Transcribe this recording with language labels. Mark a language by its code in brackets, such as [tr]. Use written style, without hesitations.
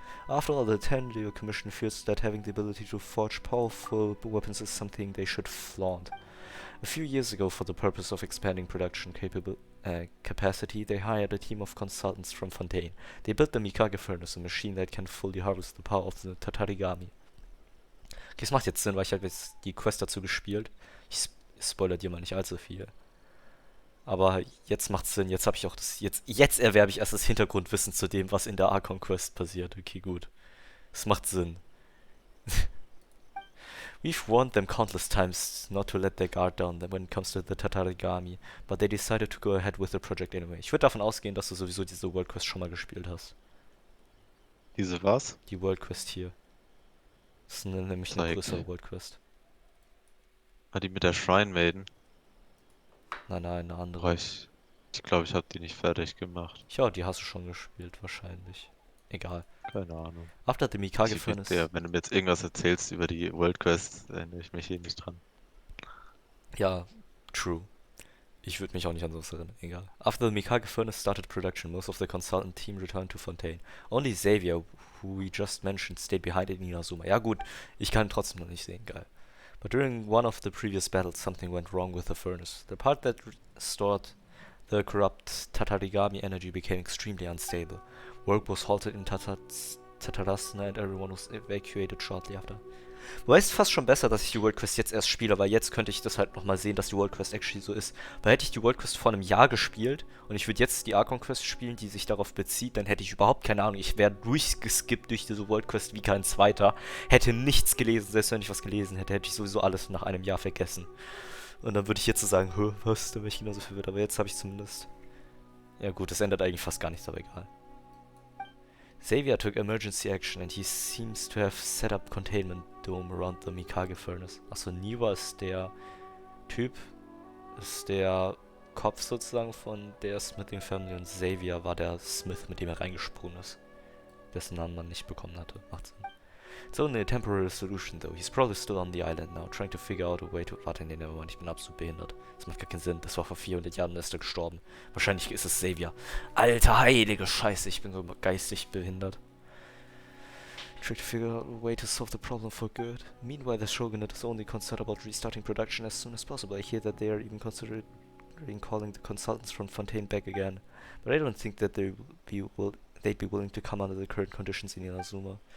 [en] After all, the Tenryou Commission feels that having the ability to forge powerful weapons is something they should flaunt. A few years ago, for the purpose of expanding production capacity, they hired a team of consultants from Fontaine. They built the Mikage Furnace, a machine that can fully harvest the power of the Tatarigami. [de] Okay, es macht jetzt Sinn, weil ich habe jetzt die Quest dazu gespielt. Ich spoilere dir mal nicht allzu viel. Aber jetzt macht's Sinn, jetzt habe ich auch das. Jetzt erwerbe ich erst das Hintergrundwissen zu dem, was in der Archon Quest passiert. Okay, gut. Es macht Sinn. [en] We've warned them countless times not to let their guard down when it comes to the Tatarigami, but they decided to go ahead with the project anyway. [de] Ich würde davon ausgehen, dass du sowieso diese World Quest schon mal gespielt hast. Diese was? Die World Quest hier. Das ist nämlich eine größere World Quest. Ah, die mit der Shrine Maiden? Nein, eine andere. Ich glaube, ich habe die nicht fertig gemacht. Ja, die hast du schon gespielt, wahrscheinlich. Egal. Keine Ahnung. [en] After the Mikage Furnace. [de] Wenn du mir jetzt irgendwas erzählst über die World Quest, erinnere ich mich hier nicht dran. Ja, true. Ich würde mich auch nicht an sowas erinnern. Egal. [en] After the Mikage Furnace started production, most of the consultant team returned to Fontaine. Only Xavier, who we just mentioned, stayed behind in Inazuma. [de] Ja gut, ich kann ihn trotzdem noch nicht sehen, geil. [en] But during one of the previous battles, something went wrong with the furnace. The part that stored the corrupt Tatarigami energy became extremely unstable. Work was halted in Tatarasna and everyone was evacuated shortly after. [de] Wobei es ist fast schon besser, dass ich die World Quest jetzt erst spiele, weil jetzt könnte ich das halt nochmal sehen, dass die World Quest actually so ist. Weil hätte ich die World Quest vor einem Jahr gespielt und ich würde jetzt die Archon Quest spielen, die sich darauf bezieht, dann hätte ich überhaupt keine Ahnung. Ich wäre durchgeskippt durch diese World Quest wie kein zweiter. Hätte nichts gelesen, selbst wenn ich was gelesen hätte, hätte ich sowieso alles nach einem Jahr vergessen. Und dann würde ich jetzt so sagen, was, da wäre ich genauso verwirrt. Aber jetzt habe ich zumindest... Ja gut, das ändert eigentlich fast gar nichts, aber egal. [en] Xavier took emergency action and he seems to have set up containment dome around the Mikage furnace. [de] Achso, Niwa ist der Typ, ist der Kopf sozusagen von der Smithing Family und Xavier war der Smith, mit dem er reingesprungen ist. Dessen Namen man nicht bekommen hatte. Macht Sinn. [en] It's only a temporary solution though. He's probably still on the island now, trying to figure out a way to... [de] Warte, nee, nevermind, ich bin absolut behindert. Das macht gar keinen Sinn. Das war vor 400 Jahren, da ist er gestorben. Wahrscheinlich ist es Xavier. Alter, heilige Scheiße, ich bin so geistig behindert. [en] Trying to figure out a way to solve the problem for good. Meanwhile, the Shogunate is only concerned about restarting production as soon as possible. I hear that they are even considering calling the consultants from Fontaine back again. But I don't think that they'd be willing to come under the current conditions in Inazuma.